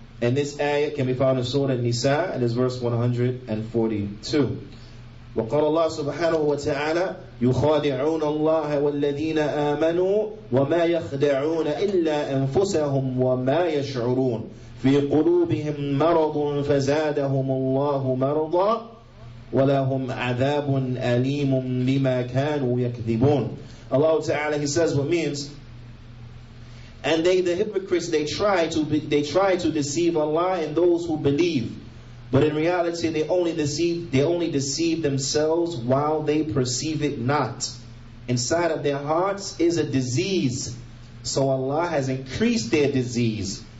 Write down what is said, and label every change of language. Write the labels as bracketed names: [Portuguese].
[English] And this ayah can be found in Surah Nisa, and it's verse 142. [Arabic] وقال الله سبحانه وتعالى يخادعون الله والذين آمنوا وما يخدعون إلا أنفسهم وما يشعرون في قلوبهم مرض فزادهم الله مرضا ولهم عذاب أليم بما كانوا يكذبون. [English] Allah Ta'ala, He says, what means, and they, the hypocrites, they try to deceive Allah and those who believe, but in reality they only deceive themselves while they perceive it not. Inside of their hearts is a disease, so Allah has increased their disease.